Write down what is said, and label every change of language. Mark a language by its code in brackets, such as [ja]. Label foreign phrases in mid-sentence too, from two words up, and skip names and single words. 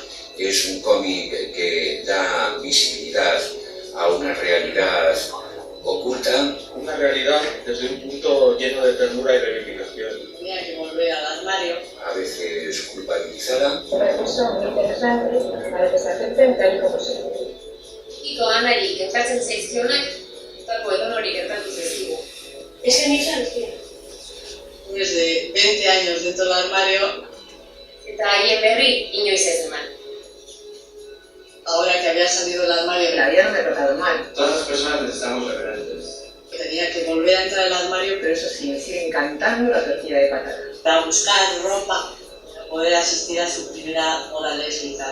[es] Es un cómic que da visibilidad a una realidad oculta. Una realidad desde un punto lleno de ternura y reivindicación. tenía que volver al armario. A veces culpabilizada. Un recurso muy interesante para que se acepten tal y como son. [eu] Iko Anari gertatzen zaizkionak, etako edonori gertatu zaizkigu. Esan izan, [es] Después de 20 años dentro del armario, [eu] eta haien berri inoiz ez eman. [es] ahora que había salido del armario, La vida no me ha tratado mal. Todas las personas necesitamos referentes. tenía que volver a entrar al armario, Pero eso sí, me sigue encantando la tortilla de patatas. para buscar ropa, para poder asistir a su primera boda lésbica.